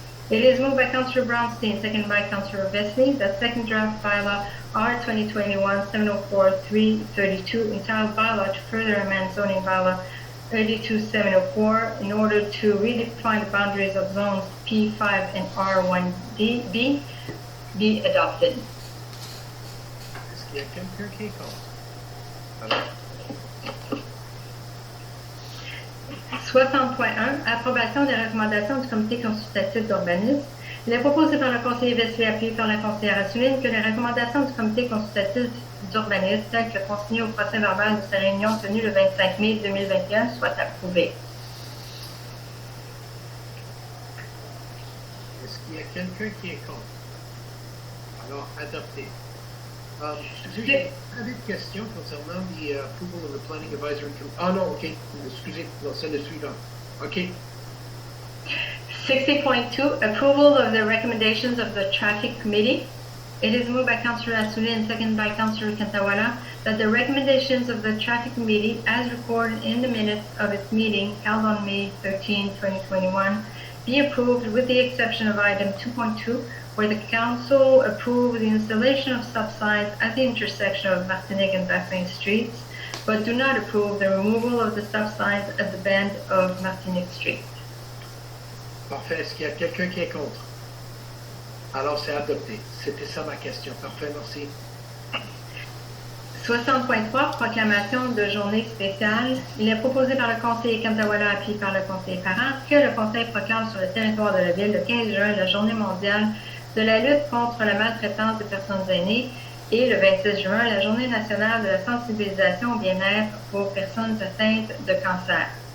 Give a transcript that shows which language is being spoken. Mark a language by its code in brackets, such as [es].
[en] It is moved by Councillor Brownstein, second by Councillor Vesely, that second draft bylaw R 2021-704-332, entitled Bylaw to further amend zoning bylaw 32704 in order to redefine the boundaries of zones P5 and R1B be adopted. [fr] Est-ce qu'il y a quelqu'un qui est contre? Alors, 60.1. Approbation des recommandations du comité consultatif d'urbanisme. Il est proposé par le conseiller Vesely, appuyé par la conseillère Assouline, que les recommandations du comité consultatif d'urbanisme, telles que consignées au procès verbal de sa réunion tenue le 25 mai 2021, soient approuvées. est-ce qu'il y a quelqu'un qui est contre? Alors, adopté. J'ai une question concernant [en] the approval of the Planning Advisory Committee. [fr] Ah non, ok. Excusez, non, c'est le suivant. Ok. [en] 60.2. Approval of the recommendations of the Traffic Committee. It is moved by Councillor Assouli and seconded by Councillor Kantawala that the recommendations of the Traffic Committee, as recorded in the minutes of its meeting held on May 13, 2021, be approved with the exception of item 2.2, where the Council approved the installation of subsigns at the intersection of Martinique and Baffin Streets, but do not approve the removal of the subsigns at the bend of Martinique Street. [fr] Parfait. Est-ce qu'il y a quelqu'un qui est contre? Alors, c'est adopté. C'était ça ma question. Parfait, merci. 60.3. Proclamation de journée spéciale. Il est proposé par le conseiller Kantawala, appuyé par le conseiller Parent, que le Conseil proclame sur le territoire de la Ville le 15 juin la journée mondiale de la lutte contre la maltraitance des personnes aînées et le 26 juin la journée nationale de la sensibilisation au bien-être pour personnes atteintes de cancer.